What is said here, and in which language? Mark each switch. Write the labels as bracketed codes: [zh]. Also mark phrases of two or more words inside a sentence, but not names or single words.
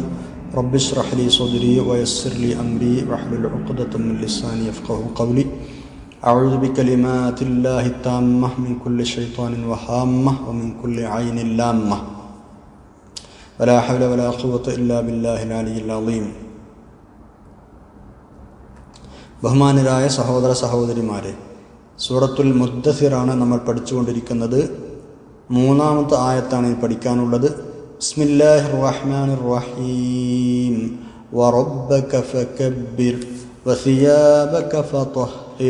[ar] رب اشرح لي صدري ويسر لي أمري واحلل عقدة من لساني يفقهوا قولي. أعوذ بكلمات الله التامة من كل شيطان وهامة ومن كل عين لامة. ولا حول ولا قوة إلا بالله العلي العظيم. [ml] ബഹുമാനരായ സഹോദര സഹോദരിമാരെ, സൂറത്തുൽ മുദ്ദസിറാണ് നമ്മൾ പഠിച്ചുകൊണ്ടിരിക്കുന്നത്. മൂന്നാമത്തെ ആയത്താണ് ഇനി പഠിക്കാനുള്ളത്. [ar] بسم الله الرحمن الرحيم. وربك فكبر وثيابك فطهر.